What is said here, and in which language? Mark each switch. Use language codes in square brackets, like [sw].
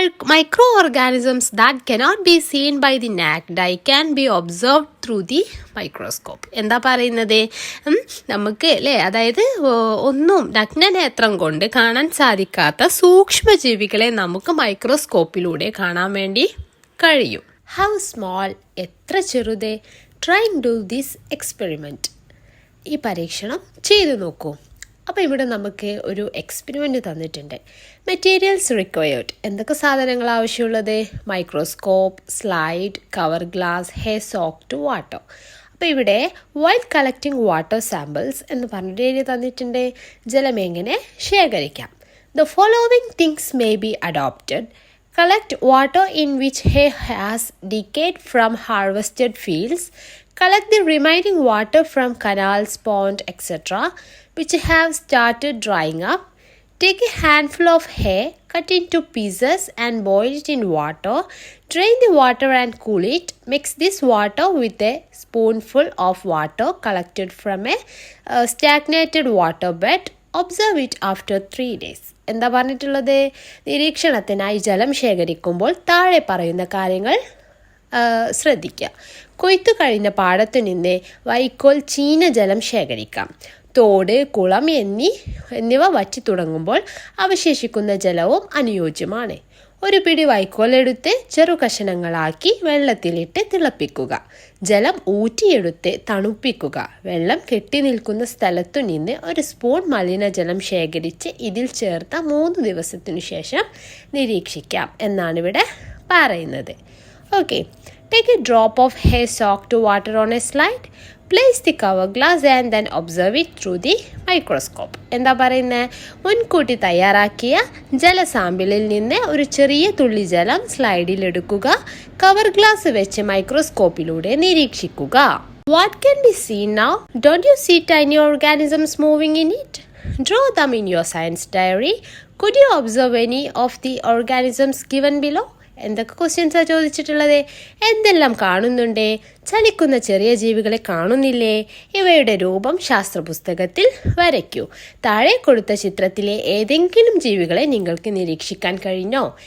[en] Microorganisms that cannot be seen by the naked eye can be observed through the microscope. [ml] എന്താ പറയുന്നത്? നമുക്ക് അല്ലേ, അതായത് ഒന്നും നഗ്നനേത്രം കൊണ്ട് കാണാൻ സാധിക്കാത്ത സൂക്ഷ്മജീവികളെ നമുക്ക് മൈക്രോസ്കോപ്പിലൂടെ കാണാൻ വേണ്ടി കഴിയും. [en] How small? [ml] എത്ര ചെറുത്? [en] Try and do this experiment. [ml] ഈ പരീക്ഷണം ചെയ്തു നോക്കൂ. അപ്പോൾ ഇവിടെ നമുക്ക് ഒരു എക്സ്പെരിമെൻറ്റ് തന്നിട്ടുണ്ട്. [en] materials required, [ml] എന്തൊക്കെ സാധനങ്ങൾ ആവശ്യമുള്ളത്? [en] Microscope, slide, cover glass, hair soaked, water. [ml] അപ്പോൾ ഇവിടെ [en] while collecting water samples [ml] എന്ന് പറഞ്ഞിട്ട് എഴുതി തന്നിട്ടുണ്ട്. ജലം എങ്ങനെ ശേഖരിക്കാം? [en] The following things may be adopted. Collect water in which hay has decayed from harvested fields. Collect the remaining water from canals, pond, etc. which have started drying up. Take a handful of hay, cut into pieces and boil it in water. Drain the water and cool it. Mix this water with a spoonful of water collected from a stagnated water bed. Observe it after 3 days. [ml] എന്താ പറഞ്ഞിട്ടുള്ളത്? നിരീക്ഷണത്തിനായി ജലം ശേഖരിക്കുമ്പോൾ താഴെ പറയുന്ന കാര്യങ്ങൾ ശ്രദ്ധിക്കുക. കൊയ്ത്തു കഴിഞ്ഞ പാടത്തു നിന്ന് വൈക്കോൽ, ചീന ജലം ശേഖരിക്കാം. തോട്, കുളം എന്നിവ വറ്റി തുടങ്ങുമ്പോൾ അവശേഷിക്കുന്ന ജലവും അനുയോജ്യമാണ്. ഒരു പിടി വൈക്കോലെടുത്ത് ചെറു കഷണങ്ങളാക്കി വെള്ളത്തിലിട്ട് തിളപ്പിക്കുക. ജലം ഊറ്റിയെടുത്ത് തണുപ്പിക്കുക. വെള്ളം കെട്ടി നിൽക്കുന്ന സ്ഥലത്തു നിന്ന് ഒരു സ്പൂൺ മലിനജലം ശേഖരിച്ച് ഇതിൽ ചേർത്ത 3 ദിവസത്തിനു ശേഷം നിരീക്ഷിക്കാം എന്നാണ് ഇവിടെ പറയുന്നത്. [en] Okay, take a drop of hair soaked water on a slide. Place the cover glass and then observe it through the microscope. [ml] എന്താ പറയുന്നത്? മുൻകൂട്ടി തയ്യാറാക്കിയ ജലസാമ്പിളിൽ നിന്ന് ഒരു ചെറിയ തുള്ളി ജലം സ്ലൈഡിൽ എടുക്കുക. കവർ ഗ്ലാസ് വെച്ച് മൈക്രോസ്കോപ്പിലൂടെ നിരീക്ഷിക്കുക. [en] What can be seen now? Don't you see tiny organisms moving in it? Draw them in your science diary. Could you observe any of the organisms given below? [ml] എന്തൊക്കെ ക്വസ്റ്റ്യൻസാണ് ചോദിച്ചിട്ടുള്ളത്? എന്തെല്ലാം കാണുന്നുണ്ട്? ചലിക്കുന്ന ചെറിയ ജീവികളെ കാണുന്നില്ലേ? ഇവയുടെ രൂപം ശാസ്ത്രപുസ്തകത്തിൽ വരയ്ക്കൂ. താഴെ കൊടുത്ത ചിത്രത്തിലെ ഏതെങ്കിലും ജീവികളെ നിങ്ങൾക്ക് നിരീക്ഷിക്കാൻ കഴിഞ്ഞോ?